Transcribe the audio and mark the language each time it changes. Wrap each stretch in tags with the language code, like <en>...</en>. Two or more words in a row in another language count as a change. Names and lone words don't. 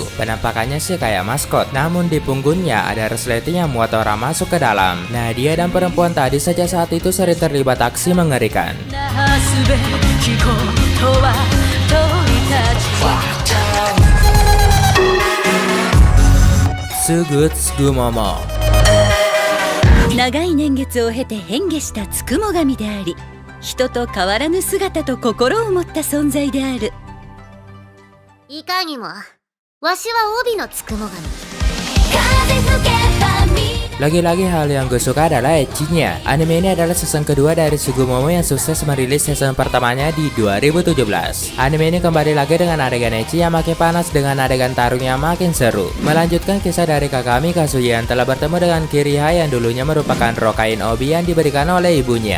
<id>Penampakannya sih kayak maskot, namun di punggungnya ada resleting yang muat orang masuk ke dalam. Nah, dia dan perempuan tadi saja saat itu sering terlibat aksi mengerikan. Sugutsu Gumomo.</id> <ja>長い年月を経て変化したつくも神であり、人と変わらぬ姿と心を持った存在である。いかにも、わしは帯のつくも神。</ja> <id>Lagi-lagi hal yang gue suka adalah ecchinya. Anime ini adalah season kedua dari Sugumomo yang sukses merilis season pertamanya di 2017. Anime ini kembali lagi dengan adegan ecchi yang makin panas dengan adegan tarung yang makin seru. Melanjutkan kisah dari Kagami Kazuya yang telah bertemu dengan Kiriha yang dulunya merupakan rokain obi yang diberikan oleh ibunya.</id>